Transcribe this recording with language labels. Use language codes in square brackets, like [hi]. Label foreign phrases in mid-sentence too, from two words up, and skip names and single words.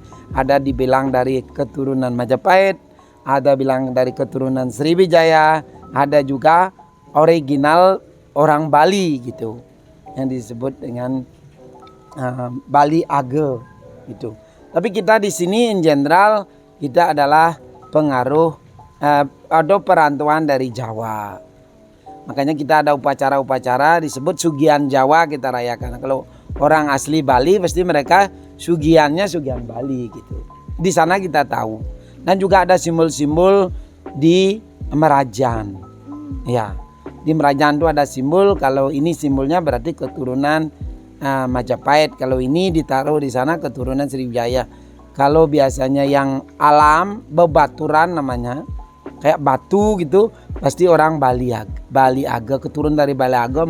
[id] Ada dibilang dari keturunan Majapahit, ada bilang dari keturunan Sriwijaya, ada juga original orang Bali gitu, yang disebut dengan Bali Age gitu. Tapi kita di sini [en] in general [id] kita adalah pengaruh atau perantauan dari Jawa. Makanya kita ada upacara-upacara disebut Sugihan Jawa kita rayakan. Kalau orang asli Bali pasti mereka sugihannya sugihan Bali gitu. Di sana kita tahu. Dan juga ada simbol-simbol di Merajan. Ya, di Merajan itu ada simbol. Kalau ini simbolnya berarti keturunan Majapahit. Kalau ini ditaruh di sana keturunan Sriwijaya. Kalau biasanya yang alam bebaturan namanya, kayak batu gitu, pasti orang Bali Aga, keturunan dari Bali Aga.